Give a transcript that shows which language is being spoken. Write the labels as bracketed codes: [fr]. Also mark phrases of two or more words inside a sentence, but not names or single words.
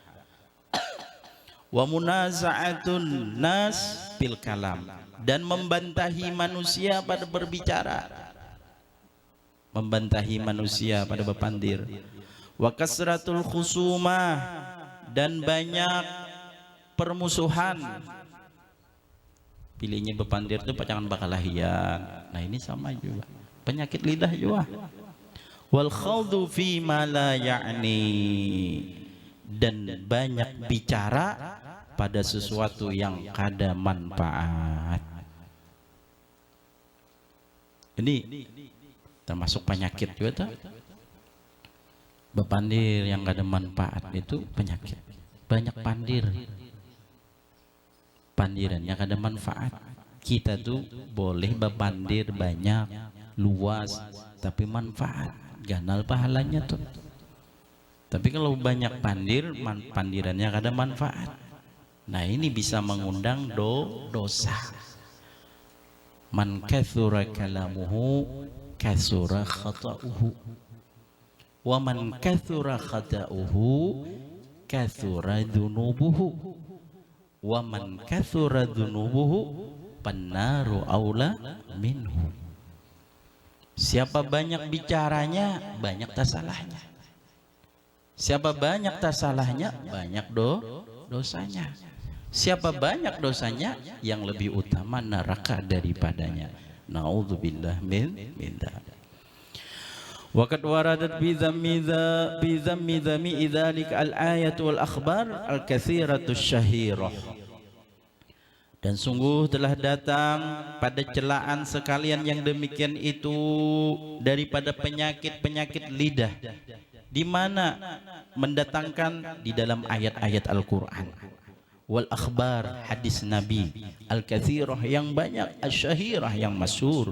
[ar] ومنازعة الناس في الكلام, [bjn] dan membantahi manusia pada berbicara, membantahi manusia pada berpandir. [ar] وكثرة الخصومة, [id] dan banyak permusuhan. [bjn] Pilihnya bepandir itu pacangan bakalahian. [id] Nah ini sama juga penyakit lidah juga. [ar] والخوض فيما لا يعني, [id] dan banyak bicara pada sesuatu yang kada manfaat. Ini termasuk penyakit juga tuh. [bjn] Bepandir yang kada manfaat itu penyakit. Banyak pandir, pandiran yang ada manfaat. Kita tuh boleh bepandir banyak, luas, tapi manfaat, ganal pahalanya tuh. Tapi kalau banyak pandir, pandirannya ada manfaat, nah ini bisa mengundang dosa. [ar] من كثر كلامه كثر خطؤه ومن كثر خطؤه كثرت ذنوبه ومن كثرت ذنوبه فالنار أولى به. [id] Siapa banyak bicaranya, banyak tasalahnya. Siapa banyak tasalahnya, banyak dosanya. Siapa banyak dosanya, yang lebih utama neraka daripadanya. [ar] نعوذ بالله من ذلك. وقد وردت في ذم ذلك الآيات والأخبار الكثيرة الشهيرة. [id] Dan sungguh telah datang pada celaan sekalian yang demikian itu daripada penyakit-penyakit lidah, di mana mendatangkan di dalam ayat-ayat Al-Quran, [ar] والأخبار, [id] hadis Nabi, al-kathirah yang banyak, asyahirah yang masyhur.